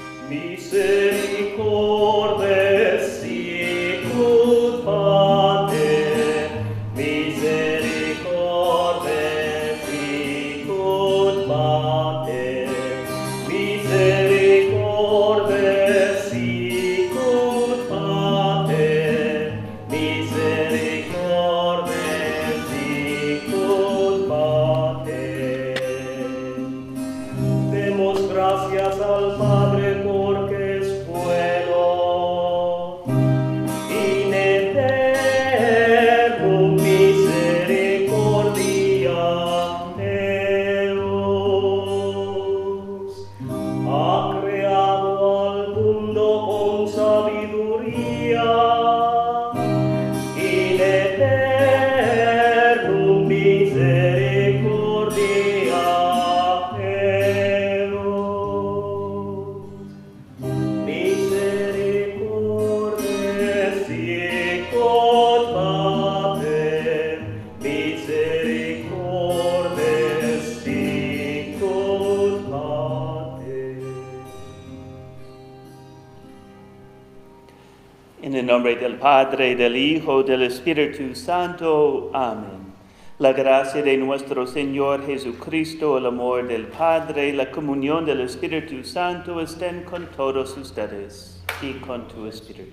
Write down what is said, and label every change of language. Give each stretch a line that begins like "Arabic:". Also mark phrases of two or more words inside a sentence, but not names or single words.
Latin: Misericorde sicut Pater, misericorde sicut Pater, misericorde sicut Pater, misericorde sicut Pater.
Spanish: Demos gracias al Padre porque es bueno,
Latin: in eternum misericordia Deus.
Spanish: Ha creado al mundo con sabiduría,
Latin: in eternum misericordia Deus. Misericorde sicut Pater, misericorde sicut Pater.
Spanish: En el nombre del Padre, del Hijo, del Espíritu Santo. Amén. La gracia de nuestro Señor Jesucristo, el amor del Padre, la comunión del Espíritu Santo estén con todos ustedes y con tu Espíritu.